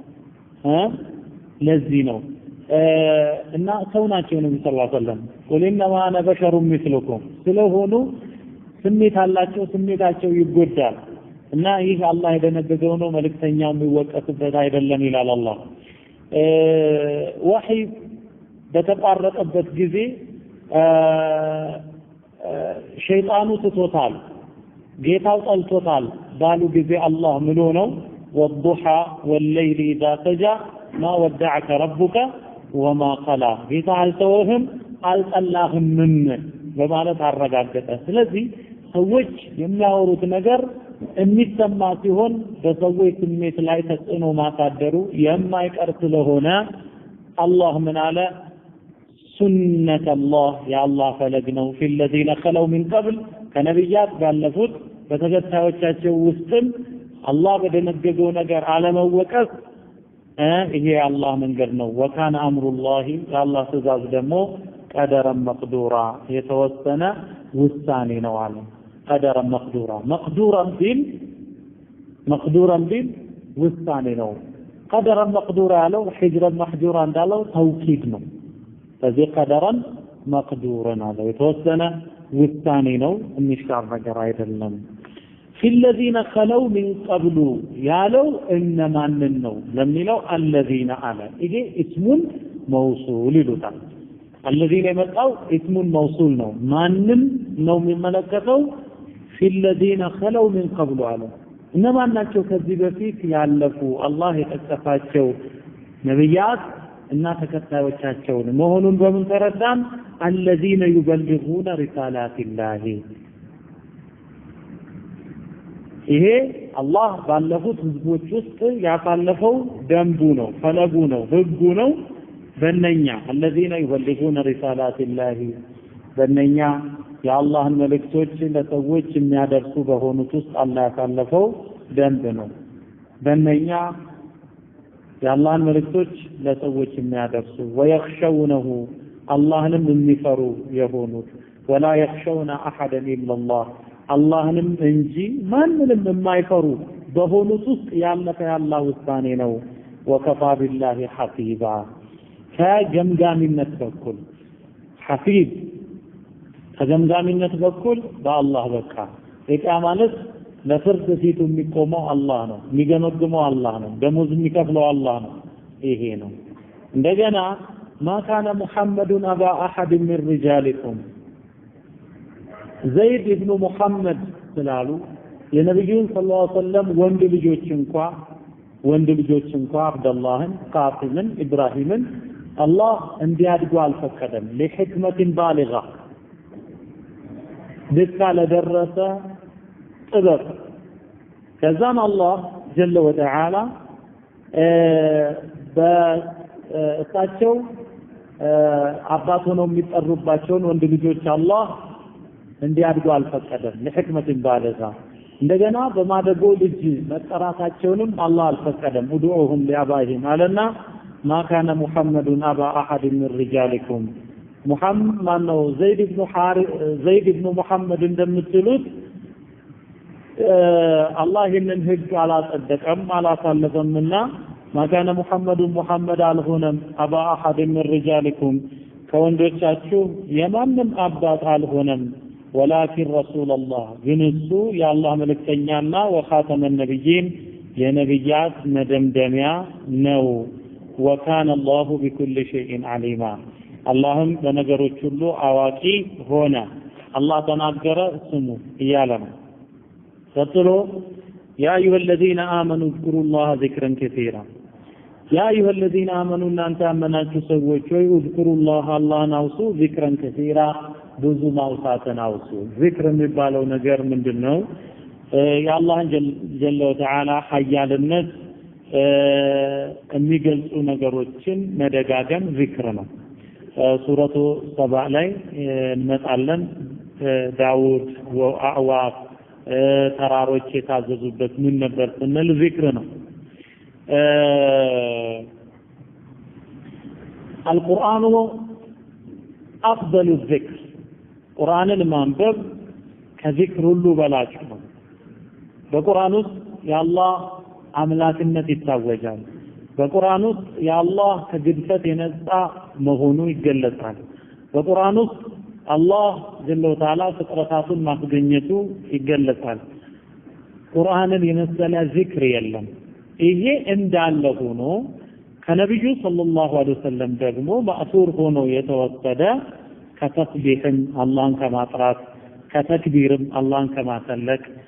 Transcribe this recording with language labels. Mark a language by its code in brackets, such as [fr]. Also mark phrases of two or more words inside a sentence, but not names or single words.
[am] ለዚህ ነው እና ሰው ናቸው ነብዩ [ar] صلى الله عليه وسلم وإنما أنا بشر مثلكم [am] ስለሆኑ ስሜት አላቸው ስሜታቸው ይጎዳል እና ይህ አላህ የደነገገው ነው መልእክተኛው የሚወቀስበት አይደለም ይላል አላህ ወህይ በተቋረጠበት ጊዜ ሸይጣኑ ትቶታል ጌታው ጠልቶታል ባሉ ጊዜ አላህ ምሎ ነው [ar] والضحى والليل اذا سجى ما ودعك ربك وما قلى [am] ጌታ አልተወህም አልጠላህም በማለት አረጋገጠ ስለዚህ ሰዎች የሚያወሩት ነገር የሚሰማ ሲሆን በሰዎች ስሜት ላይ ተጽዕኖ ማሳደሩ የማይቀር ስለሆነ አላህ ምን አለ [ar] سنة الله [am] የአላህ ፈለግ ነው [ar] في الذين خلوا من قبل [am] ከነብያት ባለፉት በተከታዮቻቸው ውስጥም አላህ በደነገገው ነገር አለመወቀስ ይሄ አላህ መንገድ ነው [ar] وكان أمر الله [am] የአላህ ትእዛዝ ደግሞ [ar] قدرا مقدورا [am] የተወሰነ ውሳኔ ነው አለ ቀደረን መቅዱራን ቢል ውሳኔ ነው [ar] قدرا مقدورا [am] ያለው [ar] حجرا محجورا [am] እንዳለው ተውኪድ ነው ስለዚህ [ar] قدرا مقدورا [am] አለው የተወሰነ ውሳኔ ነው የሚሻር ነገር አይደለም [ar] في الذين خلوا من قبل [am] ያለው እነማንን ነው ለሚለው الذين على ይሄ [ar] اسم موصول [am] ይሉታል الذين የመጣው [ar] اسم موصول [am] ነው ማንንም ነው የሚመለከተው [ar] في الذين خلوا من قبل [am] አለ እነማን ናቸው ከዚህ በፊት ያለፉ አላህ የጠቀሳቸው ነብያት እና ተከታዮቻቸው መሆኑን በምን ተረዳን الذين [ar] يبلغون رسالات الله [am] ይሄ አላህ ባለፉት ህዝቦች ውስጥ ያሳለፈው ደንቡ ነው ፈለጉ ነው ህጉ ነው በእነኛ [ar] الذين يبلغون رسالات الله [am] በእነኛ የአላህን መልእክቶች ለሰዎች የሚያደርሱ በሆኑት ውስጥ አላህ ያሳለፈው ደንብ ነው በእነኛ የአላህን መልእክቶች ለሰዎች የሚያደርሱ ويخشونه አላህንም የሚፈሩ የሆኑት [ar] ولا يخشون احدا الا الله [am] አላህንም እንጂ ማንንም የማይፈሩ በሆኑት ውስጥ ያለፈ ያላህ ውሳኔ ነው [ar] وكفى بالله حسيبا [am] ከገምጋሚነት በኩል ሐሲብ ከገምጋሚነት በኩል በአላህ በቃ የቂያ ማለት ለፍርድ ፊቱ የሚቆመው አላህ ነው የሚገመግመው አላህ ነው ደሞዝ የሚከፍለው አላህ ነው ይሄ ነው እንደገና [ar] ما كان محمد ابا احد من رجالكم [am] ዘይድ ኢብኑ ሙሐመድ ስላሉ የነብዩን [ar] صلى الله عليه وسلم [am] ወንድ ልጆች እንኳ አብደላህን ቃሲምን ኢብራሂምን አላህ እንዲያድጉ አልፈቀደም [ar] لحكمة بالغة [am] ድካ ለደረሰ ጥበብ ከዛም አላህ [ar] جل وتعالى [am] በእሳቸው አባት ሆነው የሚጠሩባቸውን ወንድ ልጆች አላህ እንዲያድጉ አልፈቀደም [ar] لحكمة بالغة [am] እንደገና በማደጎ ልጅ መጠራታቸውንም አላህ አልፈቀደም [ar] ادعوهم لآبائهم [am] አለና [ar] ما كان محمد ابا احد من رجالكم [am] محمد ነው ዘይድ ኢብኑ ሙሐመድ እንደምትሉት አላህ ይህንን ህግ አላጸደቀም አላሳለፈምና [ar] ما كان محمد [am] አልሆነም [ar] ابا احد من رجالكم [am] ከወንዶቻችሁ የማንም አባት አልሆነም [ar] ولكن رسول الله [am] ግንሱ የአላህ መልእክተኛና [ar] وخاتم النبيين [am] የነብያት መደምደሚያ ነው [ar] وكان الله بكل شيء عليما [am] اللهم በነገሮች ሁሉ አዋቂ ሆነ አላህ ተናገረ ስሙ እያለ ነው ቀጥሎ [ar] يا ايها الذين امنوا اذكروا الله ذكرا كثيرا يا ايها الذين امنوا [am] እናንተ አመናችሁ ሰዎች ሆይ [ar] اذكروا الله [am] አላህን አውሱ [ar] ذكرا كثيرا [am] ብዙ ማውሳትን አውሱ ذكر የሚባለው ነገር ምንድነው የአላህን [ar] جل وتعالى [am] ሐያልነት የሚገልጹ ነገሮችን መደጋገም ዚክር ነው ሱረቱ ሰባ ላይ እንመጣለን ዳውድ ወአዕዋፍ ተራሮች የታዘዙበት ምን ነበር ስንል ዚክር ነው [ar] القرآن أفضل الذكر قرآن المنبب كذكر [am] ሁሉ በላጭ ነው በቁርአን ውስጥ የአላህ አምላክነት ይታወጃል በቁርአን ውስጥ የአላህ ከግድፈት የነጻ መሆኑ ይገለጻል በቁርአን ውስጥ አላህ [ar] جل وتعالى [am] ፍጥረታቱን ማስገኘቱ ይገለጻል ቁርአንን የመሰለ ዚክር የለም ይሄ እንዳለ ሆኖ ከነብዩ [ar] صلى الله عليه وسلم [am] ደግሞ ማእሱር ሆኖ የተወሰደ ከተስቢህም አላህን ከማጥራት ከተክቢርም አላህን ከማሰለክ